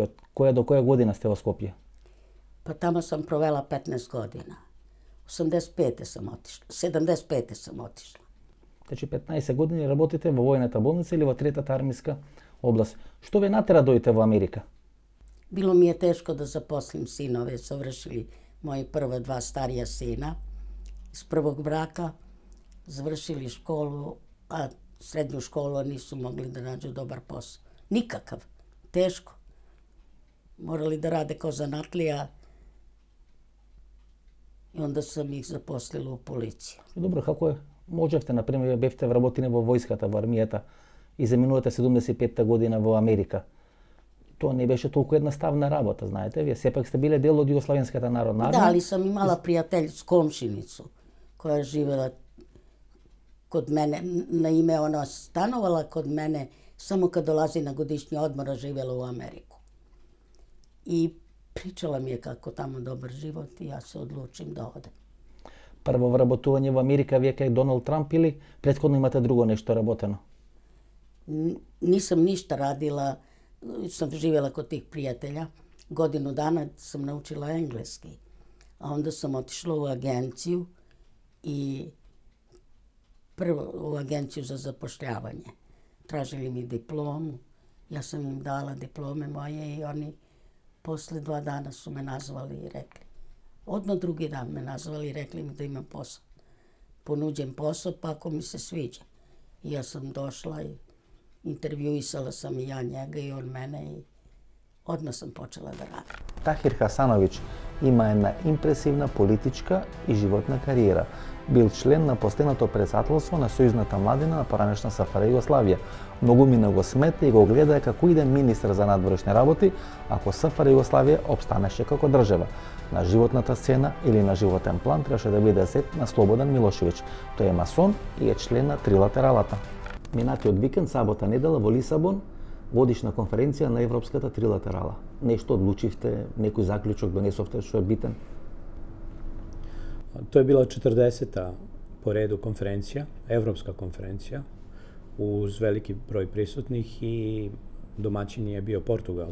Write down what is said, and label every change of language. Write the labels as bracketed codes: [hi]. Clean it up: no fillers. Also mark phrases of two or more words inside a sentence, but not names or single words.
[mk] Од која до која година сте во Скопје? [sr] Pa tamo sam provela 15 godina. 85. sam otišla. 75. sam otišla. [mk] Значи 15 години работите во војната болница или во третата армиска област. Што ве натера дојдете во Америка? [sr] Bilo mi je teško da zaposlim sinove. Završili moji prva dva starija sina iz prvog braka. Završili školu, a srednju školu nisu mogli da nađu dobar posao. Nikakav. Teško. Morali da rade kao zanatlija. И онда сам их запослила у полиција. [mk] Добро, како е? Можевте, например, бевте вработени во војската, во армијата и заминувате 75-та година во Америка. Тоа не беше толку едноставна работа, знаете, вие сепак сте биле дел од Југославенската народна армија. [sr] Да, али сам имала пријателјску комшиницу која живела код мене, на име она становала код мене само кад долази на годишњи одмор, живела у Америку. И pričala mi je kako tamo dobar život i ja se odlučim da odem. [mk] Прво вработување во Америка вие кај Доналд Трамп или претходно имате друго нешто работено? [sr] Nisam ništa radila, sam živjela kod tih prijatelja. Godinu dana sam naučila engleski. A onda sam otišla u agenciju i prvo u agenciju za zapošljavanje. Tražili mi diplomu, ja sam im dala diplome moje i oni posle 2 dana su me nazvali i rekli. Odmah drugi dan me nazvali i rekli mi da imam posao. Ponuđen posao, pa ako mi se sviđa. I ja sam došla i intervjuisala sam i ja njega i on mene i odmah sam počela da radim. [mk] Тахир Хасановиќ има една импресивна политичка и животна кариера. Бил член на постојното претседателство на Сојузната младина на поранешна СФР Југославија. Многу мина го смета и го гледа како иден министр за надворешни работи ако СФР Југославија обстанеше како држава. На животната сцена или на животен план требаше да биде зет на Слободан Милошевиќ. Тој е масон и е член на Трилатералата. Минатиот викенд, сабота недела во Лисабон, годишна конференција на Европската трилатерала. Нешто одлучивте, некој заклучок донесовте што е битен? [sr] To je bila 40. po redu konferencija, evropska konferencija, uz veliki broj prisutnih i domaćin je bio Portugal.